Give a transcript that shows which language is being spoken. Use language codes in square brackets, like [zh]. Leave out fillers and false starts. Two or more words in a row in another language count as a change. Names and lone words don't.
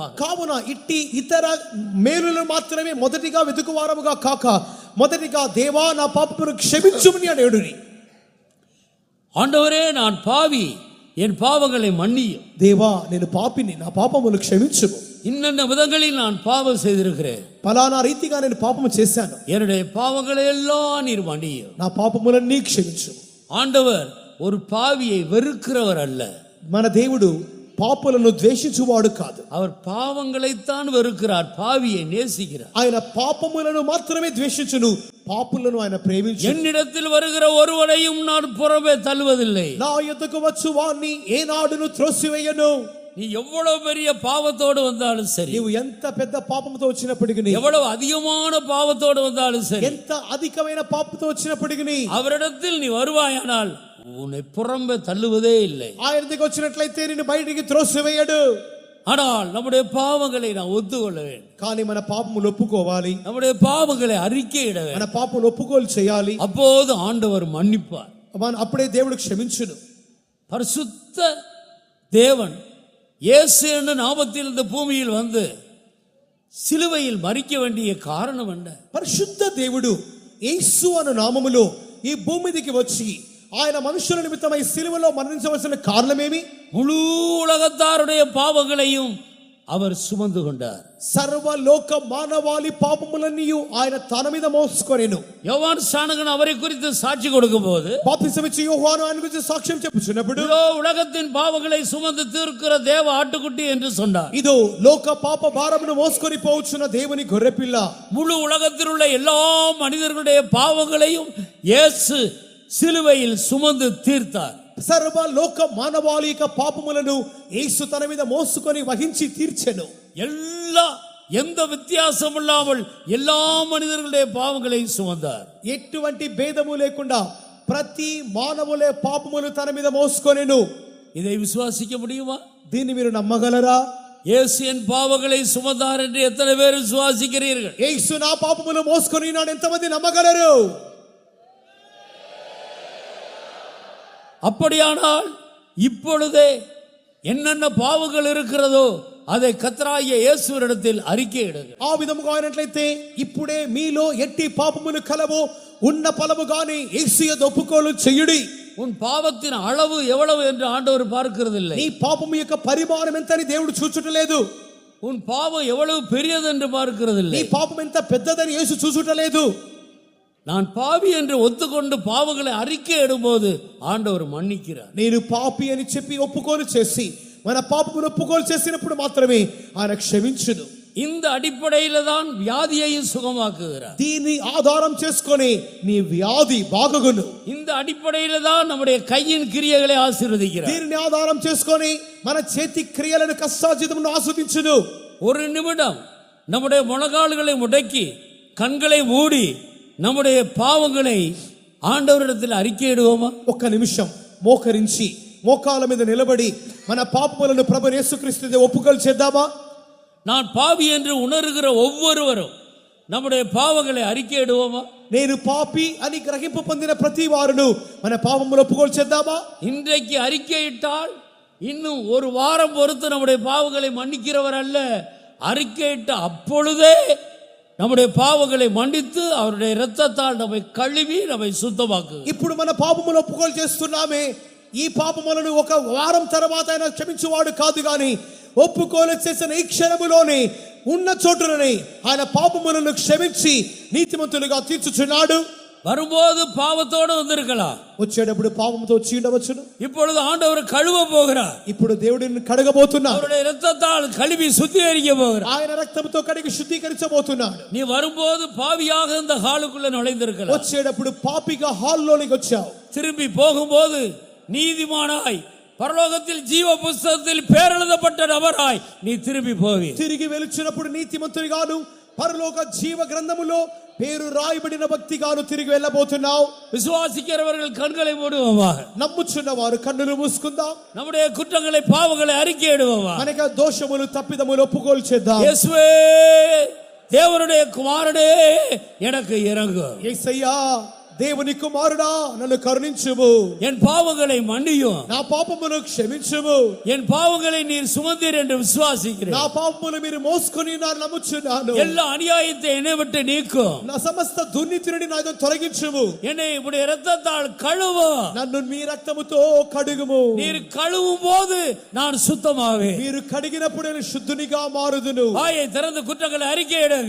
[te] కావున ఇట్టి ఇతర మేలులను మాత్రమే మొదటిగా వెతుకువారముగా కాక మొదటిగా దేవా నా పాపమును క్షమించుమని అడుగుని. [ta] ஆண்டவரே நான் பாவி, என் பாவங்களை மன்னியும். [te] దేవా నేను పాపిని, నా పాపమును క్షమించుము. [ta] இன்னென்ன விதங்களில் நான் பாவம் செய்திருக்கிறேன், [te] ఫలానా రీతిగా నేను పాపము చేశాను, [ta] என்னுடைய பாவங்களை எல்லாம் நீர் மன்னியும். [te] నా పాపములన్నీ క్షమించుము. [ta] ஆண்டவர் ஒரு பாவியை வெறுக்கிறவர் அல்ல. [te] మన దేవుడు పాపులను ద్వేషించువాడు కాదు. [ta] அவர் பாவங்களைத்தான் வெறுக்கிறார், பாவியை நேசிக்கிறார். [te] ఆయన పాపములను మాత్రమే ద్వేషించును, పాపులను ఆయన ప్రేమించును. [ta] என்னிடத்தில் வருகிற ஒருவரையும் நான் புறமே தள்ளுவதில்லை. [te] నా యొద్దకు వచ్చు వాణ్ణి ఏనాడును త్రోసివేయను. [ta] நீ எவ்வளவு பெரிய பாவத்தோடு வந்தாலும் சரி, [te] నీవు ఎంత పెద్ద పాపముతో వచ్చినప్పటికీ, [ta] எவ்வளவு அதிகமான பாவத்தோடு வந்தாலும் சரி, [te] ఎంత అధికమైన పాపంతో వచ్చినప్పటికీ [ta] அவரிடத்தில் நீ வருவாயானால் உன்னை புறம்பே தள்ளுவதே இல்லை. [te] ఆయన దగ్గరికి వచ్చినట్లయితే నిన్ను బయటికి త్రోసివేయడు. [ta] ஆனால் நம்முடைய பாவங்களை நான் ஒத்துக்கொள்ள வேண்டும். [te] కానీ మన పాపములు ఒప్పుకోవాలి, [ta] நம்முடைய பாவங்களை அறிக்கையிட [te] మన [ta] வேண்டும். [te] పాపములు ఒప్పుకోలు చేయాలి. [ta] அப்போது ஆண்டவர் மன்னிப்பார். [te] అప్పుడే దేవుడు క్షమించును. [ta] பரிசுத்த தேவன் இயேசு என்ற நாமத்தில் இந்த பூமியில் வந்து சிலுவையில் மரிக்க வேண்டிய காரணம் என்ன? [te] పరిశుద్ధ దేవుడు యేసు అను నామములో ఈ భూమి మీదకి వచ్చి ఆయన మనుషుల నిమిత్తమై సిలువలో మరణించవలసిన కారణమేమి? [ta] முழு உலகத்தாருடைய பாவங்களையும் அவர் சுமந்து கொண்டார். [te] సర్వలోక మానవాళి పాపములన్నీ ఆయన తన మీద మోసుకొనెను. [ta] யோவான் ஸ்நானகன் அவரை குறித்து சாட்சி கொடுக்கும் போது, [te] బాప్తిసమిచ్చి యోహాను ఆయన గురించి సాక్ష్యం చెప్పుచున్నప్పుడు, [ta] இதோ உலகத்தின் பாவங்களை சுமந்து தீர்க்கிற தேவ ஆட்டுக்குட்டி என்று சொன்னார். [te] ఇదో లోక పాప భారమును మోసుకొని పోవచ్చున్న దేవుని గొర్రెపిల్ల. [ta] முழு உலகத்தில் உள்ள எல்லா மனிதர்களுடைய பாவங்களையும் இயேசு சிலுவையில் சுமந்து தீர்த்தார். [te] సర్వలోక మానవాళి యొక్క పాపములను యేసు తన మీద మోసుకొని వహించి తీర్చెను. [ta] எந்த வித்தியாசம் இல்லாமல் எல்லா மனிதர்களுடைய பாவங்களை சுமந்தார். [te] ఎటువంటి భేదము లేకుండా ప్రతి మానవులే పాపములు తన మీద మోసుకొనెను. [ta] இதை விசுவாசிக்க முடியுமா? [te] దీన్ని మీరు నమ్మగలరా? [ta] இயேசு என் பாவங்களை சுமந்தார் என்று எத்தனை பேர் விசுவாசிக்கிறீர்கள்? [te] యేసు నా పాపములు మోసుకొని నాడు ఎంతమంది నమ్మగలరు? [ta] அப்படியானால் இப்பொழுதே என்னென்ன பாவங்கள் இருக்கிறதோ அதை கர்த்தராகிய இயேசுவினிடத்தில் அறிக்கையிடுங்கள். [te] ఆ విధముగా అయినట్లయితే ఇప్పుడే మీలో ఎట్టి పాపములు కలవో ఉన్న పలముగానే యేసు యందు ఒప్పుకోలు చేయుడి. [ta] உன் பாவத்தின் அளவு எவ்வளவு என்று ஆண்டவர் பார்க்கிறதில்லை. [te] నీ పాపము యొక్క పరిమాణం ఎంత అని దేవుడు చూచుటలేదు. [ta] உன் பாவம் எவ்வளவு பெரியது என்று பார்க்கிறதில்லை. [te] నీ పాపం ఎంత పెద్దదని యేసు చూచుటలేదు. [ta] நான் பாவி என்று ஒத்துக்கொண்டு பாவங்களை அறிக்கையிடும்போது ஆண்டவர் மன்னிக்கிறார். [te] నేను పాపి అని చెప్పి ఒప్పుకోలు చేసి మన పాపమును ఒప్పుకోలు చేసినప్పుడు మాత్రమే ఆయన క్షమించును. [ta] இந்த அடிப்படையில் தான் வியாதியையும் சுகமாக்குகிறார். [te] దీన్ని ఆధారం చేసుకొని నీ వ్యాధి బాగుగును. [ta] இந்த அடிப்படையில் தான் நம்முடைய கையின் கிரியைகளை ஆசீர்வதிக்கிறார். [te] దీనిని ఆధారం చేసుకొని మన చేతి క్రియలను కష్టార్జితమును ఆస్వాదించును. [ta] ஒரு நிமிடம் நம்முடைய முழங்கால்களை முடக்கி கண்களை மூடி நம்முடைய பாவங்களை ஆண்டவரிடத்தில் அறிக்கையிடுவோமா? [te] ఒక్క నిమిషం మోకరించి మోకాల మీద నిలబడి మన పాపములను ప్రభు యేసుక్రీస్తు ఒప్పుకోలు చేద్దామా? [ta] நான் பாவி என்று உணர்கிற ஒவ்வொருவரும் நம்முடைய பாவங்களை அறிக்கையிடுவோமா? [te] నేను పాపి అని గ్రహింపు పొందిన ప్రతి వారును మన పాపములు ఒప్పుకోలు చేద్దామా? [ta] இன்றைக்கு அறிக்கையிட்டால் இன்னும் ஒரு வாரம் பொறுத்து நம்முடைய பாவங்களை மன்னிக்கிறவர் அல்ல. அறிக்கையிட்ட அப்பொழுதே நம்முடைய பாவங்களை மன்னித்து அவருடைய இரத்தத்தால் நம்மை கழுவி நம்மை சுத்தமாக்கு. [te] ఇప్పుడు మన పాపములు ఒప్పుకోలు చేస్తున్నామే, ఈ పాపములను ఒక వారం తర్వాత ఆయన క్షమించువాడు కాదు గాని ఒప్పుకోలు చేసిన ఈ క్షణములోనే ఉన్న చోటులోనే ఆయన పాపములను క్షమించి నీతిమంతులుగా తీర్చుచున్నాడు. [ta] வரும்போது பாவத்தோடு வந்திருக்கலாம், [te] వచ్చేటప్పుడు పాపంతో వచ్చి ఉండవచ్చును. [ta] இப்பொழுது ஆண்டவர் கழுவ போகிறார். [te] ఇప్పుడు దేవుడిని కడగబోతున్నాడు. [ta] அவருடைய இரத்தத்தால் கழுவி சுத்திகரிக்க போகிறார். [te] ఆయన రక్తంతో కడిగి శుద్ధీకరించబోతున్నాడు. [ta] நீ வரும்போது பாவியாக இந்த ஹாலுக்குள்ள நுழைந்திருக்கலாம், [te] వచ్చేటప్పుడు పాపిగా హాల్లోనికి వచ్చావు. [ta] திரும்பி போகும்போது நீதிமானாய் பரலோகத்தில் ஜீவ புஸ்தகத்தில் பேர் எழுதப்பட்ட நபராய் நீ திரும்பி போவி. [te] తిరిగి వెలుచున్నప్పుడు నీతిమంతునిగాను పరలోక జీవ గ్రంథములో పేరు రాయబడిన వ్యక్తిగాను తిరిగి వెళ్ళబోతున్నావు. [ta] விசுவாசிக்கிறவர்கள் கண்களை மூடுவோமாக, [te] నమ్ముచున్న వారు కన్నులు మూసుకుందాం. [ta] நம்முடைய குற்றங்களை பாவங்களை அறிக்கையிடுவோமா. [te] మనక దోషములు తప్పిదములు ఒప్పుకోలు చేద్దాం. [ta] இயேசுவே தேவனுடைய குமாரனே எனக்கு இறங்கு. [te] యేసయ్యా దేవుని కుమారుడా నన్ను కరుణించుము. [ta] என் பாவங்களை மன்னியும், [te] నా పాపమును క్షమించుము. [ta] என் பாவங்களை நீர் சுமந்தீர் என்று விசுவாசிக்கிறேன். [te] నా పాపములు మీరు మోసుకొని நான் నమ్ముచున్నాను. [ta] எல்லா அநியாயத்தை என்னை விட்டு நீக்கும், [te] నా సమస్త దుర్నీతిని నాతో తొలగించుము. [ta] என்னை உடைய இரத்தத்தால் கழுவும். [te] నన్ను మీ రక్తముతో కడుగుము. [ta] நீர் கழுவும் போது நான் சுத்தமாவே. [te] మీరు కడిగినప్పుడు నేను శుద్ధునిగా మారుదును. [ta] வாயை திறந்து குற்றங்களை அறிக்கையிடுங்க.